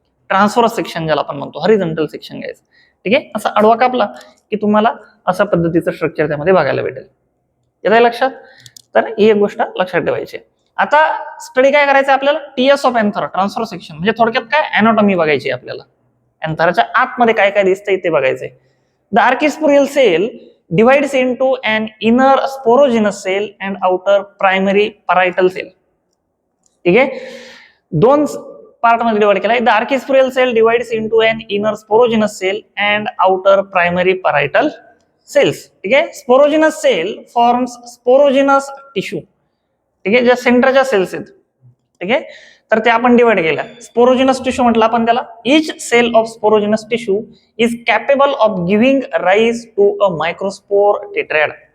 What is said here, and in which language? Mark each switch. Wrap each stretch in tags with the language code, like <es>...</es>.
<mr>ट्रान्सफरस section ज्याला आपण म्हणतो, हॉरिझॉन्टल सेक्शन घ्यायचं. ठीक आहे, असा आडवा कापला की तुम्हाला अशा पद्धतीचं स्ट्रक्चर त्यामध्ये बघायला भेटेल. येतं लक्षात. तर ही एक गोष्ट लक्षात ठेवायची. आता स्टडी काय करायचं आपल्याला, TS of anther, transfer section, म्हणजे थोडक्यात काय, अॅनाटॉमी बघायची आपल्याला. अँथरच्या आतमध्ये काय काय दिसतंय ते बघायचंय.</mr> <en>The archesporial cell divides into an inner sporogenous cell and outer primary parietal cell.</en> <mr>ठीक आहे, 2 पार्ट मध्ये डिवाइड केलाय.</mr> <en>The archesporial cell divides into an inner sporogenous cell and outer primary parietal cells.</en> <mr>ठीक आहे,</mr> <en>Sporogenous cell forms sporogenous tissue.</en> <mr>ठीक आहे, ज्या सेंटरच्या सेल्स आहेत, ठीक आहे, तर ते आपण डिवाइड केल्या. स्पोरोजिनस टिश्यू म्हटलं आपण त्याला.</mr> <en>Each cell of sporogenous tissue is capable of giving rise to a microspore tetrad.</en>